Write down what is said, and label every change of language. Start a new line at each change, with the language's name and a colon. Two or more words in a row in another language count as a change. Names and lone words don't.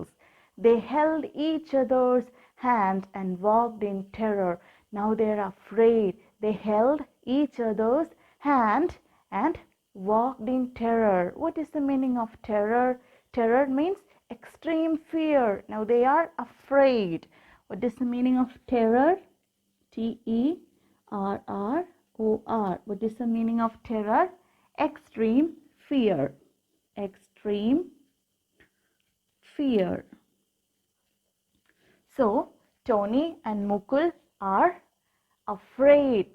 English: They held each other's hand and walked in terror. Now they are afraid. They held each other's hand and walked in terror. What is the meaning of terror? Terror means extreme fear. Now they are afraid. What is the meaning of terror? T-E-R-R-O-R. What is the meaning of terror? Extreme fear. Extreme fear. So Tony and Mukul are afraid.